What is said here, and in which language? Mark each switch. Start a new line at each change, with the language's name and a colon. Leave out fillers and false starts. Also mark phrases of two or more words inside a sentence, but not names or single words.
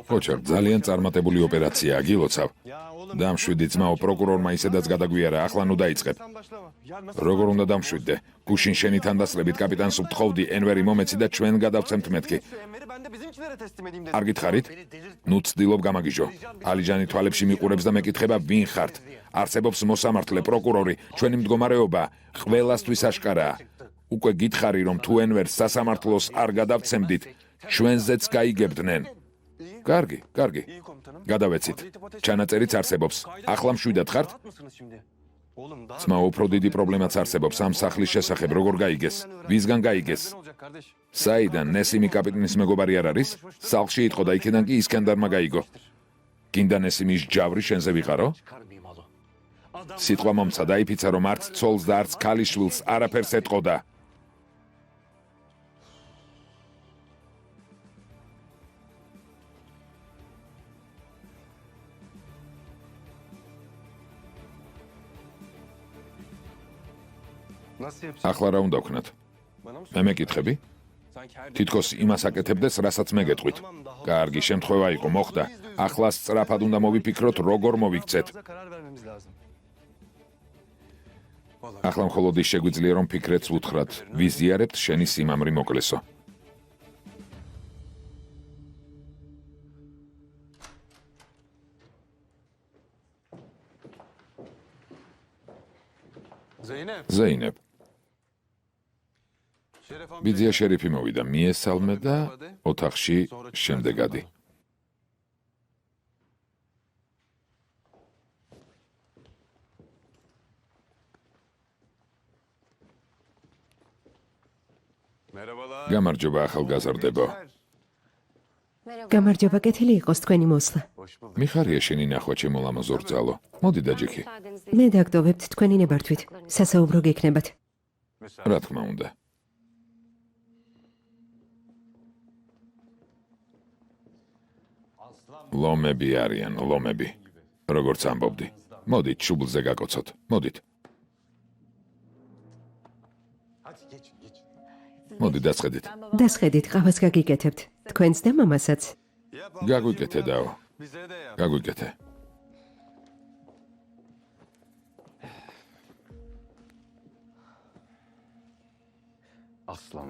Georgian: ხოჩახ, ძალიან წარმატებული ოპერაციაა, გილოცავ.
Turkish: Ya oğlum.
Georgian: და მშვიდი ძმაო პროკურორმა ისედაც გადაგვიარა, ახლა ნუ დაიწყებ.
Turkish: Sen başlama. Ya nasıl?
Georgian: როგორ უნდა დამშვიდდე? გუშინ შენი თანდასწრებით კაპიტანს ვთხოვდი ენვერი მომეცი და ჩვენ გადავცემთ მეთქი.
Turkish: Şu emri ben de bizimkilere teslim edeyim dedim.
Georgian: არ გითხარით? ნუ ცდილობ გამაგიჟო. ალიჯანი თვალებში მიყურებს და მეკითხება ვინ ხართ. არსებობს მოსამართლე პროკურორი, ჩვენი მდგომარეობა ყველასთვის აშკარაა. უკვე გითხარი რომ თუ ენვერს სასამართლოს არ გადავცემდით, ჩვენზეც გაიგებდნენ. კარგი, კარგი.
Turkish: İyi komutanım.
Georgian: გადავეცით. ჩანაწერიც არსებობს. ახლა მშვიდად ხართ?
Turkish: Rahat mısınız şimdi? Oğlum daha...
Georgian: ძმა უფრო დიდი პრობლემაც არსებობს ამ სახლის შესახებ, როგორ გაიგეს? ვისგან გაიგეს?
Turkish: Ne olacak kardeş?
Georgian: საიდან ნესიმი კაპიტნის მეგობარი არ არის? სახლში იტყო და იქიდან კი ისკანდარმა გაიგო. გინდა ნესიმის ჯავრი შენზე ვიყარო?
Turkish: Çıkarmayayım alo.
Georgian: სიტყვა მომცა დაიფიცა რომ არც ცოლს და არც ქალიშვილს არაფერს ეტყოდა.
Turkish: Nasıl yapacağız?
Georgian: ახლა რა უნდა ვქნათ?
Turkish: Bana mı
Georgian: მე მეკითხები?
Turkish: Sanki her...
Georgian: თითქოს იმას აკეთებდეს, რასაც მე გეტყვით. კარგი, შემთხვევა იყო, მოხდა. ახლა სწრაფად უნდა მოვიფიქროთ, როგორ მოვიქცეთ.
Turkish: Karar vermemiz lazım.
Georgian: ახლა მხოლოდ ის შეგვიძლია, რომ ფიქრეთს უთხრათ, ვიზიარებთ შენი სიმამრი მოკლესო.
Turkish: Zeynep.
Georgian: ზეინებ,
Turkish: Şeref amca.
Georgian: ბიძია შერიფი მოვიდა, მიესალმე და ოთახში შემდეგ ადი.
Turkish: Merhabalar.
Georgian: გამარჯობა ახალგაზრდებო. გამარჯობა, კეთილი იყოს თქვენი მოსვლა.
Turkish: Hoş bulduk.
Georgian: მიხარია შენი ნახვა ჩემო ლამაზო რძალო. მოდი დაჯექი. მე დაგტოვებთ თქვენი ნებართვით. სასაუბრო გექნებათ.
Turkish: Müsaade.
Georgian: რა თქმა უნდა. ლომები არიან, ლომები. როგორც ამბობდი. მოდით, შუბლზე გაკოცოთ. მოდით.
Turkish: Hadi geçin geçin.
Georgian: მოდი დაწყედით. დასხედით, ყავას გაგიკეთებთ. თქვენს და მამასაც.
Turkish: Yap
Georgian: გაგვიკეთე დაო.
Turkish: Bize de yap.
Georgian: გაგვიკეთე.
Turkish: Aslan.